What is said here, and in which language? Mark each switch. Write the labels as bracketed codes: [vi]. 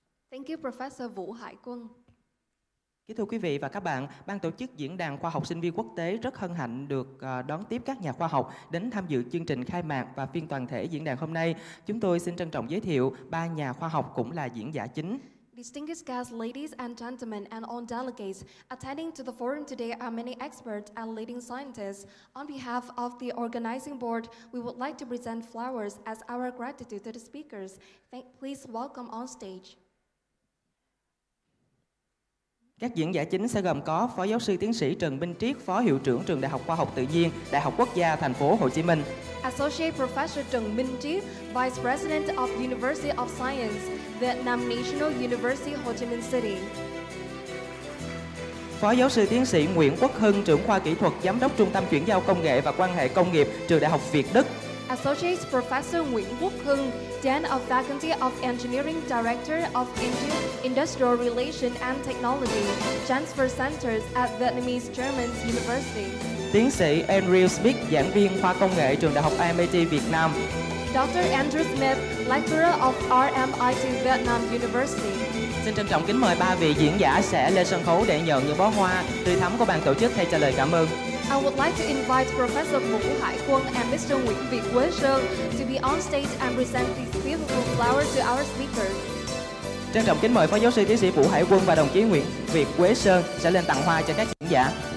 [en] Thank you, Professor Vũ Hải Quân. [vi] Kính thưa quý vị và các bạn, Ban tổ chức Diễn đàn Khoa học Sinh viên Quốc tế rất hân hạnh được đón tiếp các nhà khoa học đến tham dự chương trình khai mạc và phiên toàn thể diễn đàn hôm nay. Chúng tôi xin trân trọng giới thiệu 3 nhà khoa học cũng là diễn giả chính. [en] Distinguished guests, ladies and gentlemen, and all delegates, attending to the forum today are many experts and leading scientists. On behalf of the organizing board, we would like to present flowers as our gratitude to the speakers. Please welcome on stage. [vi] Các diễn giả chính sẽ gồm có Phó Giáo sư Tiến sĩ Trần Minh Triết, Phó Hiệu trưởng Trường Đại học Khoa học Tự nhiên, Đại học Quốc gia Thành phố Hồ Chí Minh. [en] Associate Professor Trần Minh Triết, Vice President of University of Science, Vietnam National University, Ho Chi Minh City. [vi] Phó Giáo sư Tiến sĩ Nguyễn Quốc Hưng, trưởng khoa kỹ thuật, Giám đốc Trung tâm Chuyển giao công nghệ và quan hệ công nghiệp, Trường Đại học Việt Đức. [en] Associate Professor Nguyễn Quốc Hưng, Dean of Faculty of Engineering, Director of Industrial Relations and Technology, Transfer Centers at Vietnamese German University. [vi] Tiến sĩ Andrew Smith, giảng viên khoa công nghệ, Trường Đại học MIT Việt Nam. [en] Dr. Andrew Smith, Lecturer of RMIT Vietnam University. [vi] Xin trân trọng kính mời 3 vị diễn giả sẽ lên sân khấu để nhận những bó hoa tươi thắm của ban tổ chức thay cho lời cảm ơn. [en] I would like to invite Professor Vũ Hải Quân and Mr. Nguyễn Việt Quế Sơn to be on stage and present these beautiful flowers to our speakers. [vi] Trân trọng kính mời Phó Giáo sư Tiến sĩ Vũ Hải Quân và đồng chí Nguyễn Việt Quế Sơn sẽ lên tặng hoa cho các diễn giả.